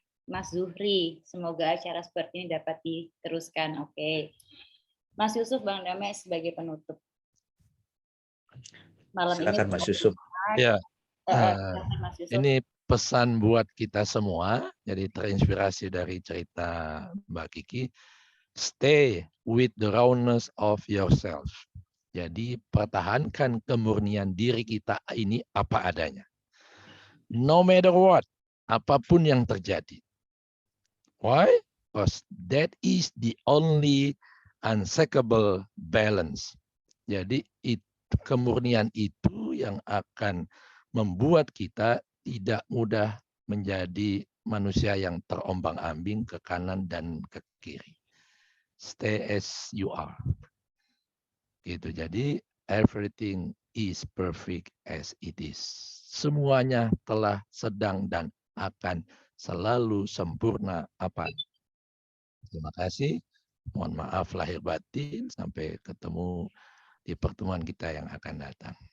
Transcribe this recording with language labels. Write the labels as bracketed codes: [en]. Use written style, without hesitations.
[id] Mas Zuhri, semoga acara seperti ini dapat diteruskan. Oke. Mas Yusuf, Bang Damai sebagai penutup. Malam silakan ini. Mas Yusuf. Ya. Mas Yusuf. Ini pesan buat kita semua, jadi terinspirasi dari cerita Mbak Kiki. [en] Stay with the rawness of yourself. [id] Jadi pertahankan kemurnian diri kita ini apa adanya. [en] No matter what, [id] apapun yang terjadi. [en] Why? Because that is the only unshakable balance. [id] Jadi kemurnian itu yang akan membuat kita tidak mudah menjadi manusia yang terombang-ambing ke kanan dan ke kiri. [en] Stay as you are. Gitu. Jadi everything is perfect as it is. [id] Semuanya telah, sedang, dan akan selalu sempurna apa. Terima kasih. Mohon maaf lahir batin. Sampai ketemu di pertemuan kita yang akan datang.